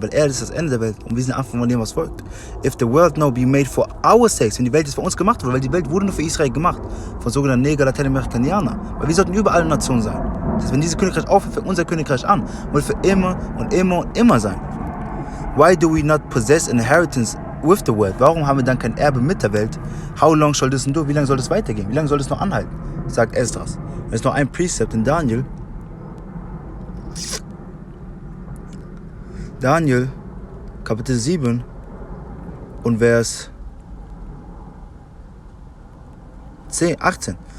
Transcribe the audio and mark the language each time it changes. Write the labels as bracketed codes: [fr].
[de] Weil er ist das Ende der Welt und wir sind Anfang von dem, was folgt. [en] If the world now be made for our sakes, [de] wenn die Welt jetzt für uns gemacht wurde, weil die Welt wurde nur für Israel gemacht, von sogenannten Neger, Latinamerikanern. Weil wir sollten überall Nationen sein. Das heißt, wenn dieses Königreich aufhört, fängt unser Königreich an. Und wird für immer und immer und immer sein. [en] Why do we not possess an inheritance with the world? [de] Warum haben wir dann kein Erbe mit der Welt? [en] How long shall this endure? [de] Wie lange soll das weitergehen? Wie lange soll das noch anhalten? Sagt Esdras. Es ist noch ein Precept in Daniel. Daniel, Kapitel 7 und Vers 18.